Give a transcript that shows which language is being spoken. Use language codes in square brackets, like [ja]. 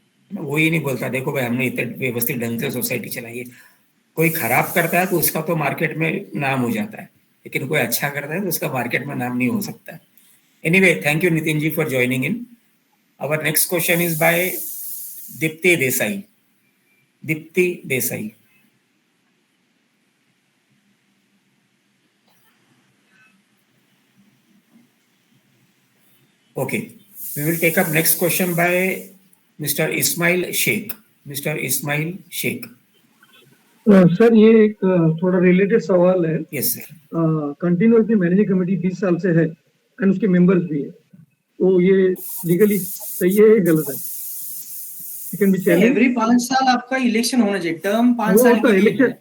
[hi] वो ये नहीं बोलता देखो भाई हमने इतने व्यवस्थित ढंग से सोसाइटी चलाई है। कोई खराब करता है तो उसका तो मार्केट में नाम हो जाता है, लेकिन कोई अच्छा करता है तो उसका मार्केट में नाम नहीं हो सकता है। [en] Anyway, thank you Nitin ji for joining in. Our next question is by Deepti Desai. Deepti Desai, okay, we will take up next question by Mr. Ismail Sheikh. Mr. Ismail Sheikh. [hi] Sir ये एक थोड़ा रिलेटेड सवाल है। [en] Yes sir. [hi] Continuously managing committee 20 साल से है and उसके members भी है, तो ये लीगली सही है या गलत है? एवरी 5 साल आपका इलेक्शन होना चाहिए, टर्म 5 साल के लिए है।